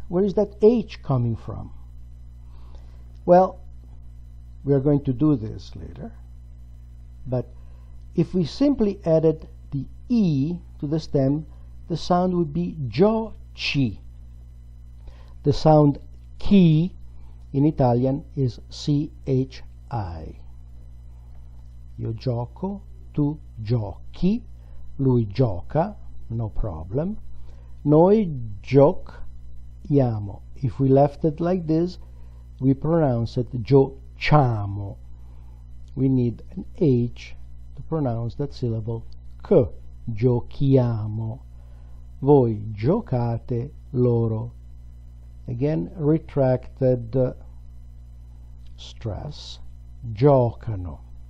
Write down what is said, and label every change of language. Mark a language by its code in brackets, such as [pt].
[en] Where is that H coming from? Well, we are going to do this later. But if we simply added the E to the stem, the sound would be gioci. The sound chi in Italian is CHI. [it] Io gioco, tu giochi, lui gioca, no problem. Noi giochiamo. [en] If we left it like this, we pronounce it giochiamo. We need an H to pronounce that syllable K. [it] Giochiamo. Voi giocate, loro. [en] Again, retracted stress. Giocano.